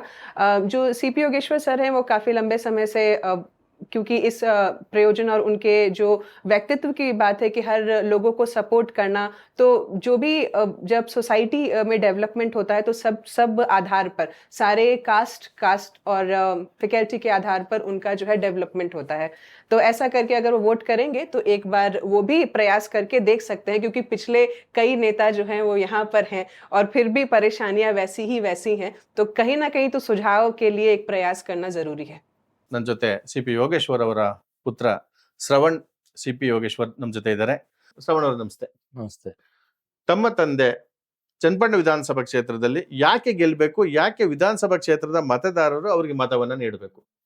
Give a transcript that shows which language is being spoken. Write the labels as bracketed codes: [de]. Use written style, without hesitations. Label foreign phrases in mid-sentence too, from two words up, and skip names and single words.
[hi] जो सीपी योगेश्वर सर हैं वो काफ़ी लंबे समय से क्योंकि इस प्रयोजन और उनके जो व्यक्तित्व की बात है कि हर लोगों को सपोर्ट करना, तो जो भी जब सोसाइटी में डेवलपमेंट होता है तो सब आधार पर सारे कास्ट और फैकल्टी के आधार पर उनका जो है डेवलपमेंट होता है। तो ऐसा करके अगर वो वोट करेंगे तो एक बार वो भी प्रयास करके देख सकते हैं क्योंकि पिछले कई नेता जो हैं वो यहाँ पर हैं और फिर भी परेशानियाँ वैसी हैं। तो कहीं न कहीं तो सुझाव के लिए एक प्रयास करना ज़रूरी है। [kn] ನನ್ನ ಜೊತೆ ಸಿ ಪಿ ಯೋಗೇಶ್ವರ್ ಅವರ ಪುತ್ರ ಶ್ರವಣ್ ಸಿ ಪಿ ಯೋಗೇಶ್ವರ್ ನಮ್ಮ ಜೊತೆ ಇದ್ದಾರೆ. ಶ್ರವಣ್ ಅವರು ನಮಸ್ತೆ. ನಮಸ್ತೆ. ತಮ್ಮ ತಂದೆ ಚನ್ನಪಟ್ಟಣ ವಿಧಾನಸಭಾ ಕ್ಷೇತ್ರದಲ್ಲಿ ಯಾಕೆ ಗೆಲ್ಲಬೇಕು, ಯಾಕೆ ವಿಧಾನಸಭಾ ಕ್ಷೇತ್ರದ ಮತದಾರರು ಅವರಿಗೆ ಮತವನ್ನ ನೀಡಬೇಕು?